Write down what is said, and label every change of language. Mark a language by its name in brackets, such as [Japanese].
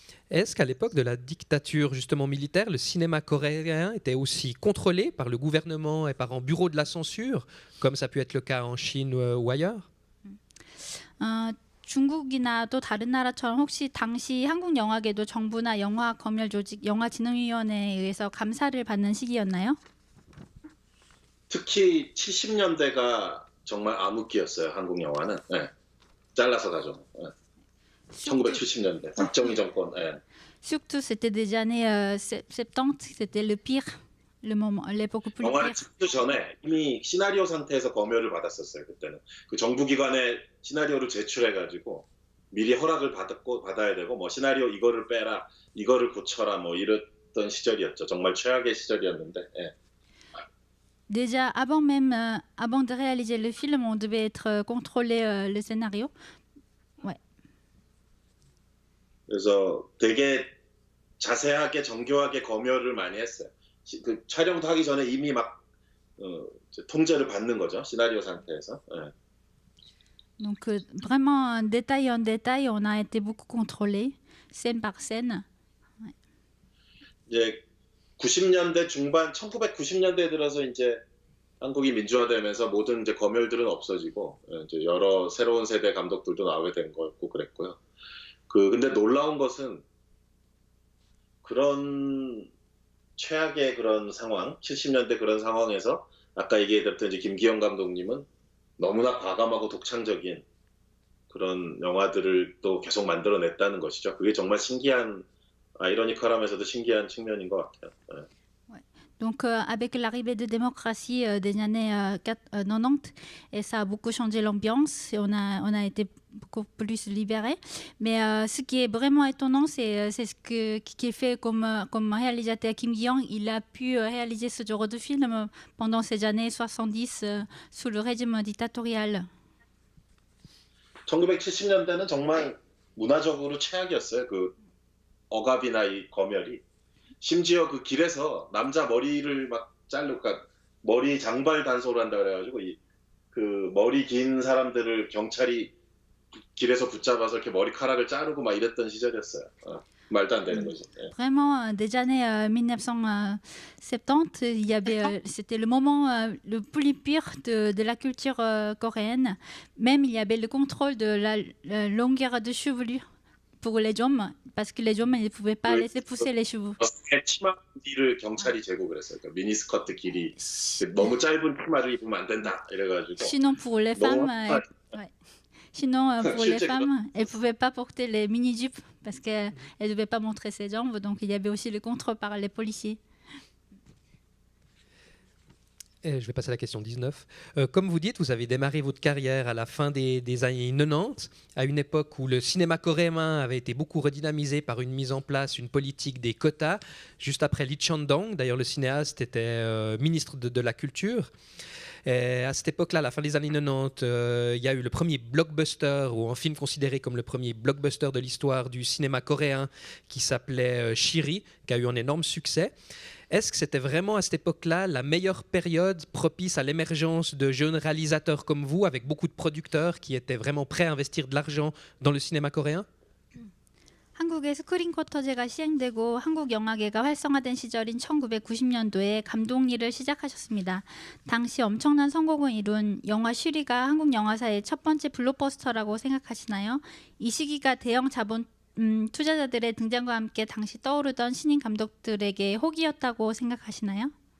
[French] Est-ce qu'à l'époque de la dictature justement militaire, le cinéma coréen était aussi contrôlé par le gouvernement et par un bureau de la censure, comme ça a pu être le cas en Chine ou ailleurs? [Korean] 중국이나 또 다른 나라처럼 혹시 당시 한국 영화계도 정부나 영화 검열 조직, 영화진흥위원회에 의해서 감사를 받는 시기였나요? 특히 70년대가 정말 암흑기였어요. 한국 영화는. 예. 잘라서 가죠. 예. 1970년대 박정희 정권. 예. [French] Surtout, c'était des années 70, c'était le pire, l'époque plus [Korean] 영화를 [French] pire. [Korean] 찍기 전에 이미 시나리오 상태에서 검열을 받았었어요. 그때는 그 정부기관에 시나리오를 제출해가지고 미리 허락을 받아야 되고 뭐 시나리오 이거를 빼라, 이거를 고쳐라 뭐 이랬던 시절이었죠. 정말 최악의 시절이었는데. 예. [French] Déjà, avant de réaliser le film, on devait être contrôler le scénario. Ouais. [Korean] 그래서 되게 자세하게 정교하게 검열을 많이 했어요. 그 촬영도 하기 전에 이미 막 통제를 받는 거죠. 시나리오 상태에서. 예. [French] Donc, vraiment, détail en détail, on a été beaucoup contrôlé, scène par scène. [Korean] 이제 90년대 중반, 1990년대에 들어서 이제 한국이 민주화되면서 모든 이제 검열들은 없어지고 이제 여러 새로운 세대 감독들도 나오게 된 거였고 그랬고요. 근데 놀라운 것은 그런 최악의 그런 상황, 70년대 그런 상황에서 아까 얘기했던 이제 김기영 감독님은 너무나 과감하고 독창적인 그런 영화들을 또 계속 만들어냈다는 것이죠. 그게 정말 신기한, 아이러니컬하면서도 신기한 측면인 것 같아요. 네. [French] Donc, avec l'arrivée de démocratie des années 90, et ça a beaucoup changé l'ambiance, et on a été beaucoup plus libérés. Mais ce qui est vraiment étonnant, c'est ce qui est fait comme réalisateur Kim Gi-young. Il a pu réaliser ce genre de film pendant ces années 70 sous le régime dictatorial. [Korean] 1970년대는 정말 문화적으로 최악이었어요. 그 억압이나 이 검열이. 심지어 그 길에서 남자 머리를 막 자르고, 그러니까 머리 장발 단속을 한다 그래가지고 그 머리 긴 사람들을 경찰이 길에서 붙잡아서 이렇게 머리카락을 자르고 막 이랬던 시절이었어요. 말도 안 되는 거죠. 네. [French] Vraiment, des années 1970, c'était le moment le plus pire de la culture coréenne. Même il y avait le contrôle de la longueur de chevelure pour les hommes, parce que les hommes ne pouvaient pas laisser pousser les cheveux. [Korean] 치마 길이를 경찰이 재고 그랬어요. 그러니까 미니스커트 길이 너무 짧은 치마를 입으면 안 된다 이래가지고. [French] Sinon pour les femmes, elles pouvaient pas porter les mini-jupes parce qu'elles devaient pas montrer ses jambes. Donc il y avait aussi le contrôle par les policiers. Et je vais passer à la question 19. Comme vous dites, vous avez démarré votre carrière à la fin des années 90, à une époque où le cinéma coréen avait été beaucoup redynamisé par une mise en place, une politique des quotas, juste après Lee Chang-dong. D'ailleurs, le cinéaste était ministre de la Culture. Et à cette époque-là, à la fin des années 90, il y a eu le premier blockbuster, ou un film considéré comme le premier blockbuster de l'histoire du cinéma coréen, qui s'appelait Shiri, qui a eu un énorme succès. Est-ce que c'était vraiment à cette époque-là la meilleure période propice à l'émergence de jeunes réalisateurs comme vous, avec beaucoup de producteurs qui étaient vraiment prêts à investir de l'argent dans le cinéma coréen? [Korean] 한국의 스크린 쿼터제가 시행되고 한국 영화계가 활성화된 시절인 1990년도에 감독 일을 시작하셨습니다. 당시 엄청난 성공을 이룬 영화 쉬리가 한국 영화사의 첫 번째 블록버스터라고 생각하시나요? 이 시기가 대형 자본 투자자들의 등장과 함께 당시 떠오르던 신인 감독들에게 호기였다고 생각하시나요?